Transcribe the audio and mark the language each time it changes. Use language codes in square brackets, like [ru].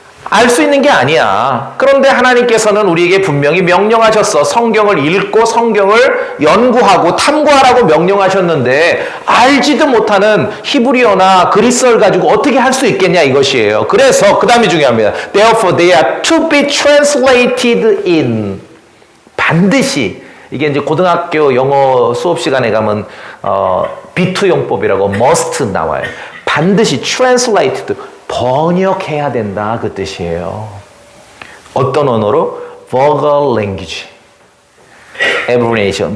[ko] 알 수 있는 게 아니야. 그런데 하나님께서는 우리에게 분명히 명령하셨어. 성경을 읽고 성경을 연구하고 탐구하라고 명령하셨는데 알지도 못하는 히브리어나 그리스어를 가지고 어떻게 할 수 있겠냐 이것이에요. 그래서 그 다음이 중요합니다. [en] Therefore they are to be translated in. [ko] 반드시 이게 이제 고등학교 영어 수업 시간에 가면 비투용법이라고 must 나와요. 반드시 translated. 번역해야 된다 그 뜻이에요. 어떤 언어로? [en] Vulgar language. Every nation.